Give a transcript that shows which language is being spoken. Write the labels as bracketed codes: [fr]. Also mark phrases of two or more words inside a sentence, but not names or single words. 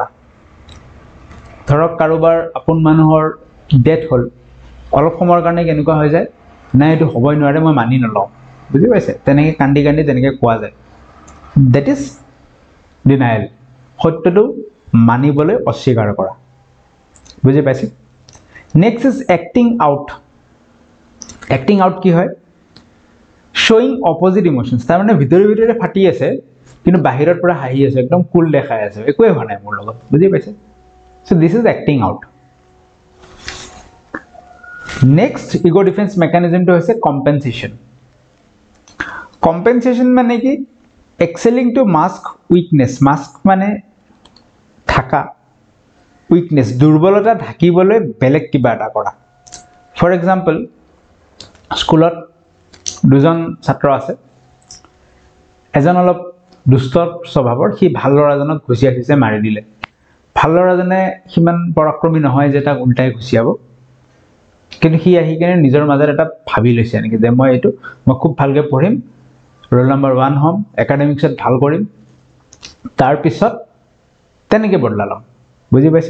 [as] ধৰক কাৰোবাৰ আপোন মানুহৰ ডেথ হ'ল, অলপ সময়ৰ কাৰণে কেনেকুৱা হৈ যায়, নাই এইটো হ'বই নোৱাৰে, মই মানি নলওঁ, বুজি পাইছে? তেনেকৈ কান্দি কান্দি তেনেকৈ কোৱা যায়. [en] That is denial, [as] সত্যটো মানিবলৈ অস্বীকাৰ কৰা, বুজি পাইছে? [en] Next is acting out. Acting out [as] কি হয়? [en] showing opposite emotions. [as] তাৰমানে ভিতৰে ভিতৰে ফাটি আছে, কিন্তু বাহিৰৰ পৰা হাঁহি আছে, একদম কুল দেখাই আছে, একোৱে হোৱা নাই মোৰ লগত, বুজি পাইছে? [en] So this is acting out. Next ego defense mechanism [as] to হৈছে [en] compensation. [as] Compensation মানে কি? [en] excelling to mask weakness. [as] mask মানে ঢাকা, weakness, দুৰ্বলতা ঢাকিবলৈ বেলেগ কিবা এটা কৰা. [en] For example, [as] স্কুলত দুজন ছাত্ৰ আছে, এজন অলপ দুষ্ট স্বভাৱৰ, সি ভাল ল'ৰাজনক ঘুচিয়াই ঘুচিয়াই মাৰি দিলে. ভাল ল'ৰাজনে সিমান পৰাক্ৰমী নহয় যে তাক উল্টাই ঘুচিয়াব, কিন্তু সি আহি কিনে নিজৰ মাজত এটা ভাবি লৈছে নেকি যে মই খুব ভালকৈ পঢ়িম, [en] roll number [as] 1 হ'ম, একাডেমিক্সত ভাল কৰিম, তাৰপিছত তেনেকৈ বদলা ল'ম, বুজি পাইছে?